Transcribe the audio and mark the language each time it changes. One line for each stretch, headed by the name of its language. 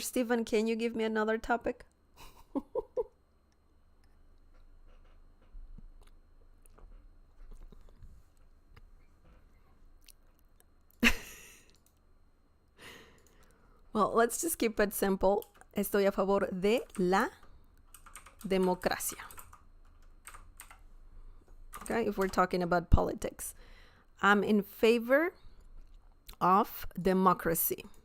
English: Stephen, can you give me another topic? Well, let's just keep it simple.
Spanish: Estoy a favor de la democracia.
English: Okay, if we're talking about politics. I'm in favor of democracy.